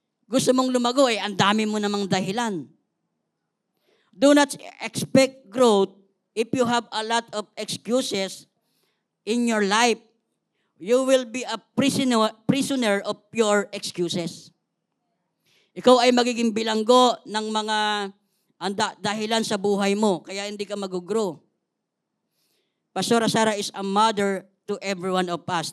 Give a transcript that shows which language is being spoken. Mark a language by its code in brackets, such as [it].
[tl] Gusto mong lumago, ang dami mo namang dahilan. [en] Do not expect growth if you have a lot of excuses in your life. You will be a prisoner of your excuses. [tl] Ikaw ay magiging bilanggo ng mga dahilan sa buhay mo, kaya hindi ka mag-grow. [en] Pastora Sarah is a mother to every one of us.